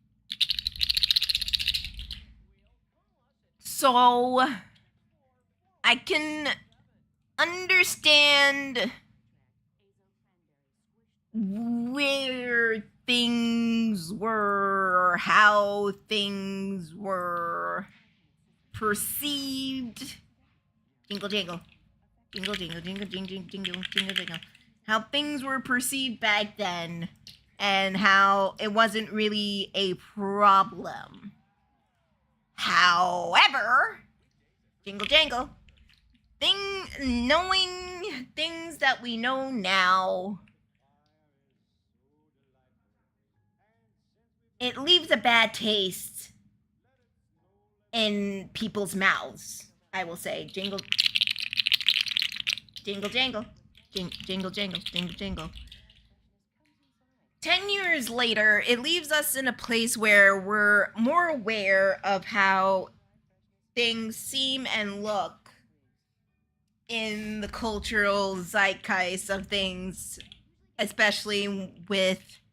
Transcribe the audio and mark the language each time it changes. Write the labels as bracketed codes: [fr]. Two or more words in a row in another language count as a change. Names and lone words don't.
[en] So I can understand where things were, how things were perceived. Jingle jangle. Jingle jingle jingle jingle jingle jingle jingle. How things were perceived back then, and how it wasn't really a problem. However, jingle jangle, knowing things that we know now, it leaves a bad taste in people's mouths. I will say, jingle jangle, jingle jangle, jingle jangle. 10 years later, it leaves us in a place where we're more aware of how things seem and look in the cultural zeitgeist of things, especially with